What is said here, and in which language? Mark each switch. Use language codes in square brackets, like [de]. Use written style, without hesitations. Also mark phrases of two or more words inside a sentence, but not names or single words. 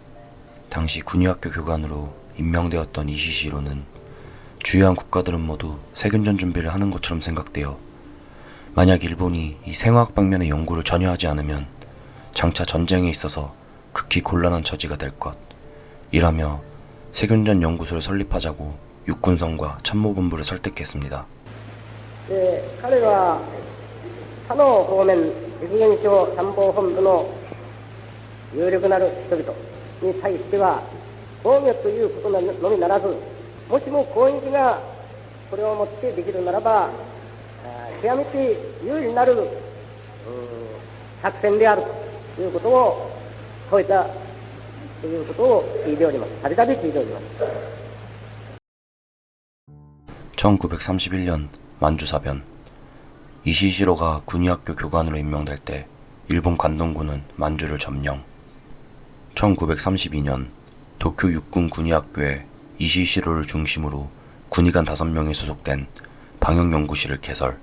[ko] 당시 군의학교 교관으로 임명되었던 이시시로는 주요한 국가들은 모두 세균전 준비를 하는 것처럼 생각되어 만약 일본이 이 생화학 방면의 연구를 전혀 하지 않으면 장차 전쟁에 있어서 극히 곤란한 처지가 될 것 이라며 세균전 연구소를 설립하자고 육군성과 참모본부를 설득했습니다. [ja] 彼は他の方面実現省参謀本部の有力なる人々に対しては防御ということのみならず、もしも攻撃がこれをもってできるならば極めて有利なる作戦であるということを超えたということを聞いております。たびたび聞いております。 [ko] 1931년 만주사변. 이시시로가 군의학교 교관으로 임명될 때 일본 관동군은 만주를 점령. 1932년 도쿄 육군 군의학교에 이시시로를 중심으로 군의관 5명이 소속된 방역연구실을 개설.